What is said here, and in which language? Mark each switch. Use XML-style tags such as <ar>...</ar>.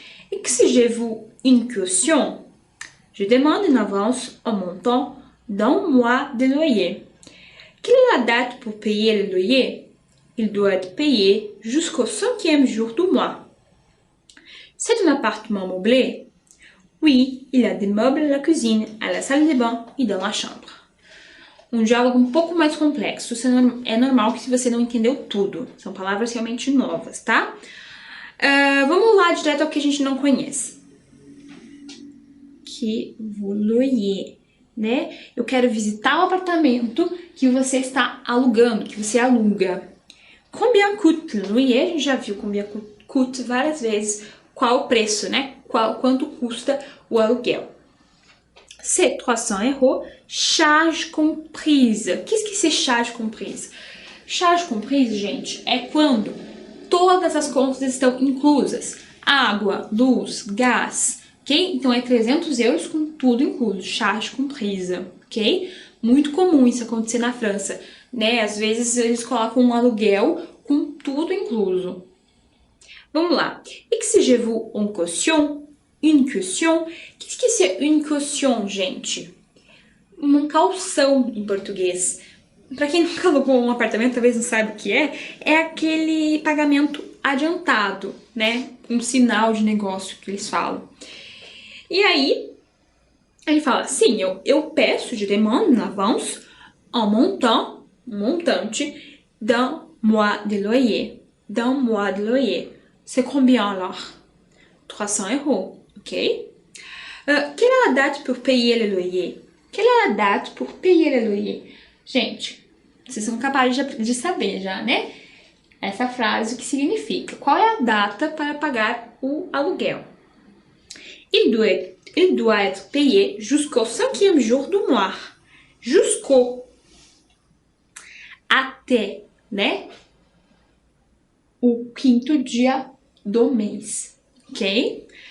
<fr>Exigez-vous une caution? Je demande en avance un montant d'un mois de loyer. Quelle est la date pour payer le loyer? Il doit être payé jusqu'au 5e jour du mois. C'est un appartement meublé? Oui, il y a des meubles à la cuisine, à la salle de bain e dans la chambre.</fr> <pt>Um diálogo um pouco mais complexo. É normal que você não entendeu tudo. São palavras realmente novas, tá? Vamos lá direto ao que a gente não conhece. Que vous louez, né? Eu quero visitar o apartamento que você está alugando, que você aluga. Combien coûte le loyer? A gente já viu combien coûte várias vezes. Qual o preço, né? Quanto custa o aluguel?</pt> <fr>C'est 300 €, charge comprise. Qu'est-ce que c'est charge comprise?</fr> <pt>Charge comprise, gente, é quando todas as contas estão inclusas. Água, luz, gás, ok? Então é 300 € com tudo incluso, charge comprise, ok? Muito comum isso acontecer na França, né? Às vezes eles colocam um aluguel com tudo incluso. Vamos lá.</pt> <fr>Exigez-vous une caution? Une caution? Qu'est-ce que c'est une caution, gente?</fr> <pt>Uma calção em português. Para quem nunca alugou um apartamento, talvez não saiba o que é aquele pagamento adiantado, né? Um sinal de negócio que eles falam.</pt> <fr>E aí, ele fala, sim, eu peço, je demande en avance un montante d'un mois de loyer. D'un mois de loyer. C'est combien alors? 300 €, ok? Quelle est la date pour payer le loyer? Quelle est la date pour payer le loyer?</fr> <pt>Gente, vocês são capazes de saber já, né? Essa frase, o que significa? Qual é a data para pagar o aluguel?</pt> <fr>Il doit être payé jusqu'au 5e jour du mois. Jusqu'au.</fr> <pt>Até, né? O 5º dia do mês, ok?</pt>